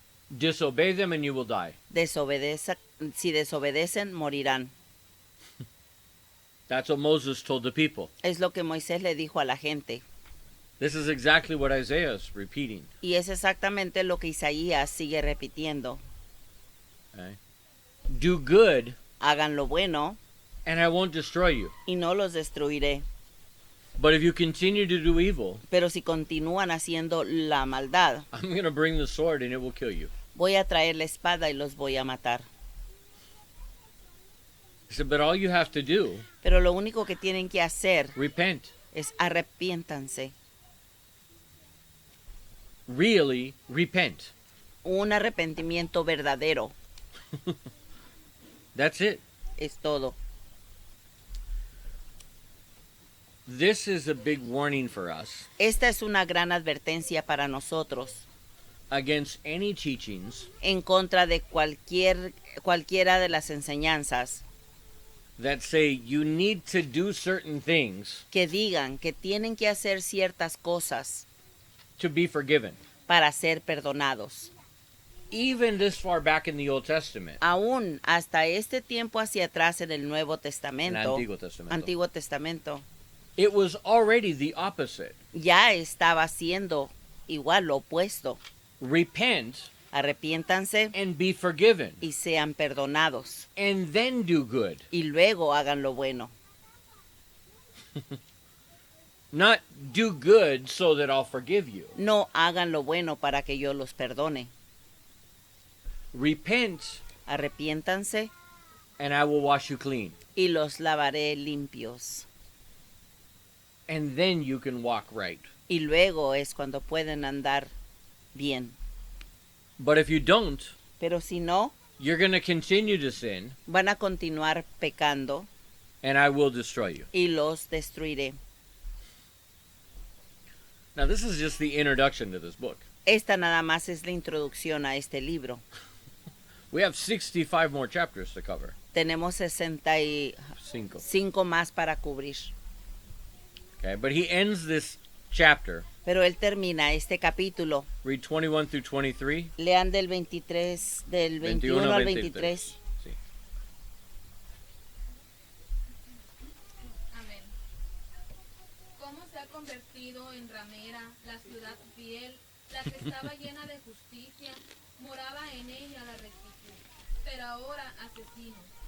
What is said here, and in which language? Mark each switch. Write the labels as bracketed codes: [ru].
[en] Disobey them and you will die. [es] Si desobedecen, morirán. [en] That's what Moses told the people. [es] Es lo que Moisés le dijo a la gente. [en] This is exactly what Isaiah is repeating. [es] Y es exactamente lo que Isaías sigue repitiendo. [en] Okay? Do good [es] Hagan lo bueno [en] and I won't destroy you. [es] y no los destruiré. [en] But if you continue to do evil, [es] Pero si continúan haciendo la maldad, [en] I'm going to bring the sword and it will kill you. [es] voy a traer la espada y los voy a matar. [en] He said, but all you have to do, [es] Pero lo único que tienen que hacer [en] repent. [es] es arrepiéntanse. [en] Really repent. [es] Un arrepentimiento verdadero. [en] That's it. [es] Es todo. [en] This is a big warning for us [es] Esta es una gran advertencia para nosotros [en] against any teachings [es] en contra de cualquiera de las enseñanzas [en] that say you need to do certain things [es] que digan que tienen que hacer ciertas cosas [en] to be forgiven. [es] para ser perdonados. [en] Even this far back in the Old Testament, [es] Aún hasta este tiempo hacia atrás en el Nuevo [en] in the [es] Testamento, Antiguo Testamento, Antiguo Testamento, [en] it was already the opposite. [es] ya estaba haciendo igual lo opuesto. [en] Repent [es] Arrepiéntanse [en] and be forgiven, [es] y sean perdonados. [en] and then do good. [es] Y luego hagan lo bueno. [en] Not do good so that I'll forgive you. [es] No hagan lo bueno para que yo los perdone. [en] Repent [es] Arrepiéntanse [en] and I will wash you clean. [es] y los lavaré limpios. [en] And then you can walk right. [es] Y luego es cuando pueden andar bien. [en] But if you don't, [es] Pero si no, [en] you're going to continue to sin, [es] van a continuar pecando [en] and I will destroy you. [es] y los destruiré. [en] Now, this is just the introduction to this book. [es] Esta nada más es la introducción a este libro. [en] We have 65 more chapters to cover. [es] Tenemos 65 Cinco. más para cubrir. [en] Okay, but he ends this chapter. [es] Pero él termina este capítulo. [en] Read 21 through 23. [es] Lean del 23, del 21 al 23. Sí. Amén. ¿Cómo se ha convertido en ramera la ciudad fiel, la que estaba llena de justicia, moraba en ella la rectitud, pero ahora asesinos.